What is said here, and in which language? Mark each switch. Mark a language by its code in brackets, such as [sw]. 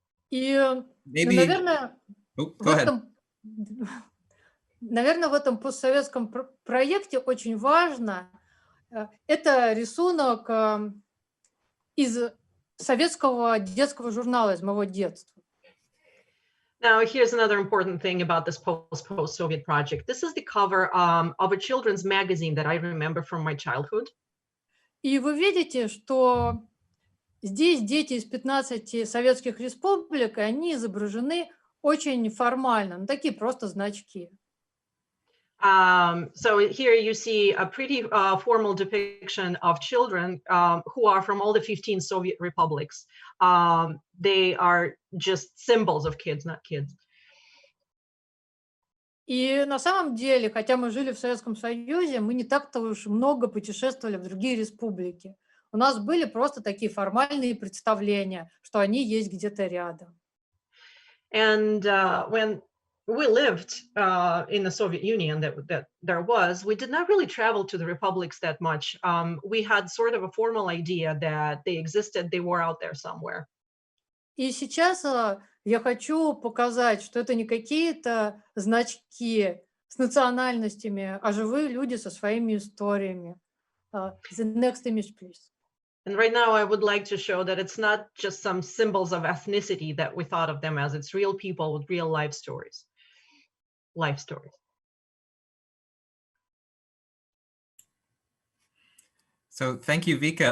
[ru] И, наверное, в этом постсоветском проекте очень важно, это рисунок из советского детского журнала, из моего детства. [en] Now, here's another important thing about this post-Soviet project. This is the cover of a children's magazine that I remember from my childhood. [ru] И вы видите, что здесь дети из 15 советских республик, и они изображены очень формально, такие просто значки. [en] So here you see a pretty formal depiction of children who are from all the 15 Soviet republics. They are just symbols of kids, not kids. [ru] И на самом деле, хотя мы жили в Советском Союзе, мы не так-то уж много путешествовали в другие республики. У нас были просто такие формальные представления, что они есть где-то рядом. [en] And when we lived in the Soviet Union that there was, we did not really travel to the republics that much. We had sort of a formal idea that they existed, they were out there somewhere. [ru] И сейчас я хочу показать, что это не какие-то значки с национальностями, а живые люди со своими историями. [en] The next image, please. And right now I would like to show that it's not just some symbols of ethnicity that we thought of them as, it's real people with real life stories. Life stories. So thank you, Vika.